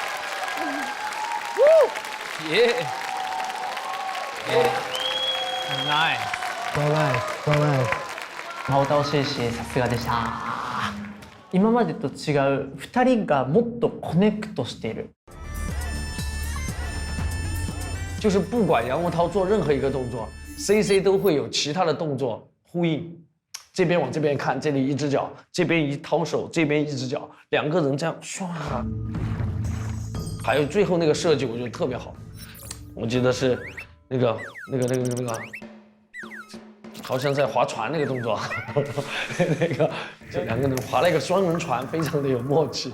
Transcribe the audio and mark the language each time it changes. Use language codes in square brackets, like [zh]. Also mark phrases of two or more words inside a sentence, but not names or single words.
[zh] 耶 ！Nice。 [ja] 浩涛先生、さすがでした。今までと違う2人がもっとコネクトしている。 [zh] 就是不管杨文涛做任何一个动作 ，CC 都会有其他的动作呼应。这边往这边看，这里一只脚，这边一掏手，这边一只脚，两个人这样唰。还有最后那个设计，我觉得特别好。我记得是那个，好像在划船那个动作，那个这两个人划了一个双人船，非常的有默契。